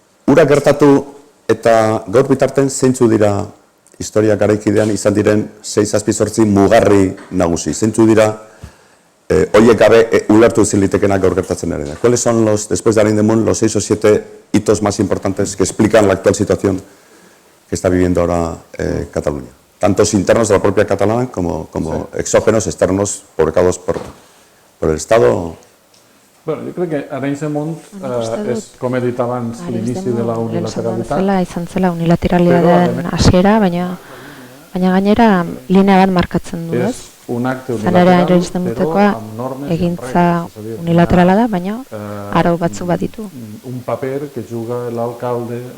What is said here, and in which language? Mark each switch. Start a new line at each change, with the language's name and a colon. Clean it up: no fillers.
Basque: Ura gertatu eta gaur bitarten zeintzu dira historia garaikidean izan diren 6-8 mugarri nagusi. Zeintzu dira horiek gabe ulertu ezin litekenak gaur gertatzen ere.
Spanish: ¿Cuáles son, después de Arindemun, los 6 o 7 hitos más importantes que explican la actual situación que está viviendo ahora Cataluña? Tantos internos de la propia Cataluña como exógenos, externos, provocados por el Estado.
Catalan: Bueno, jo crec que Arenys de Munt és, com he dit abans, l'inici de la unilateralitat.
Basque: Izan zela unilateralitatearen hasiera, baina gainera linea bat markatzen du, ez?
Catalan: Un acte Zanera unilateral,
Basque: Arenys de Muntekoa egintza unilaterala da, baina arau batzuk baditu.
Catalan: Un paper que juga l'alcalde...